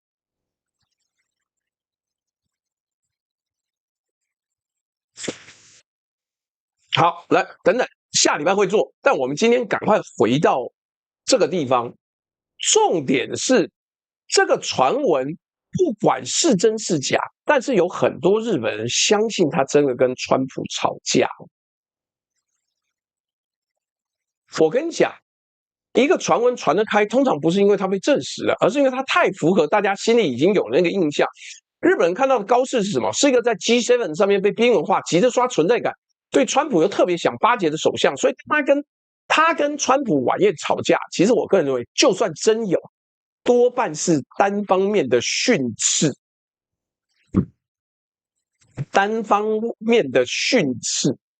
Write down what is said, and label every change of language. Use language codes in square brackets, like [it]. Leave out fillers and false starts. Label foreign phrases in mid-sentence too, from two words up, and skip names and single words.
[zh] 好，來等等，下禮拜會做，但我們今天趕快回到這個地方。重點是這個傳聞，不管是真是假，但是有很多日本人相信他真的跟川普吵架。我跟你講，一個傳聞傳得開，通常不是因為它被證實了，而是因為它太符合大家心裡已經有那個印象。日本人看到的高市是什麼？是一個在 G7 上面被邊緣化，急着刷存在感，對川普又特別想巴結的首相，所以他跟川普晚宴吵架，其實我個人認為，就算真有，多半是單方面的訓斥，單方面的訓斥。